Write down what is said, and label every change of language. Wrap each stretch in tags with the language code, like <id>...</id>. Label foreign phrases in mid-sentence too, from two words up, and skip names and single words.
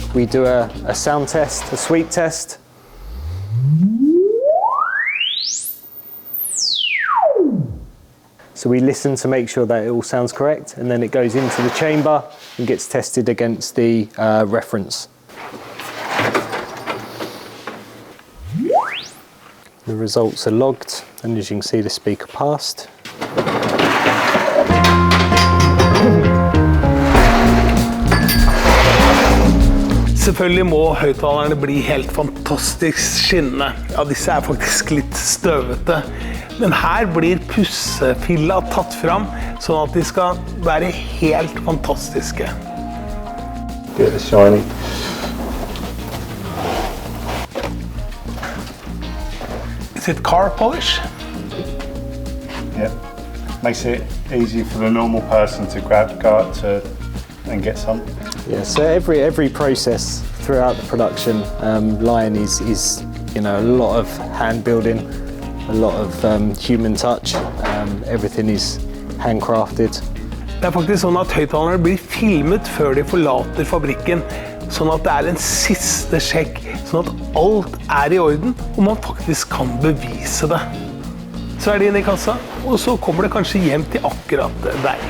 <en>We do a sound test, a sweep test. So we listen to make sure that it all sounds correct, and then it goes into the chamber and gets tested against the reference. The results are logged, and as you can see, the speaker passed.</en> <no>Selvfølgelig må høyttalerne bli helt fantastisk skinnende. Ja, disse er faktisk litt støvete. Men her blir pussefilla tatt fram, sånn at de skal være helt fantastiske.</no> <en>Get the shiny. Is it car polish? Yeah. Makes it easy for the normal person to go up to and get some. Yeah, so every process throughout the production line is a lot of hand building, a lot of human touch. Everything is handcrafted.</en> <no>Det er faktisk sånn at høyttalerne blir filmet før de forlater fabrikken, sånn at det er en siste sjekk, sånn at alt er i orden, og man faktisk kan bevise det. Så er det inn i kassa, og så kommer det kanskje hjem til akkurat deg.</no>